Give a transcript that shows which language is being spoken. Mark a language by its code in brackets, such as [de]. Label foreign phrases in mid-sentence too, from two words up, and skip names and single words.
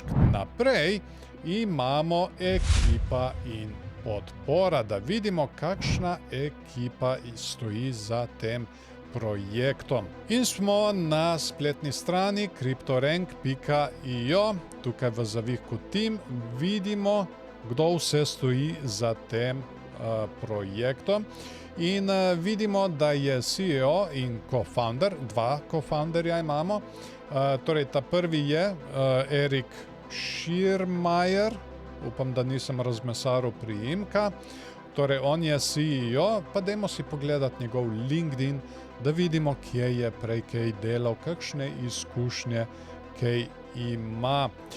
[sl] Naprej imamo ekipa in podpora, da vidimo, kakšna ekipa stoji za tem projektom. In smo na spletni strani cryptorank.io, tukaj v zavihku Team vidimo, kdo vse stoji za tem projektom. In vidimo, da je CEO in co-founder, dva co-founderja imamo. Torej, ta prvi je Erik Schirmayer, upam, da nisem razmesaril priimka. Torej, on je CEO, pa dajmo si pogledati njegov LinkedIn, da vidimo, kje je prej kaj delal, kakšne izkušnje kaj ima.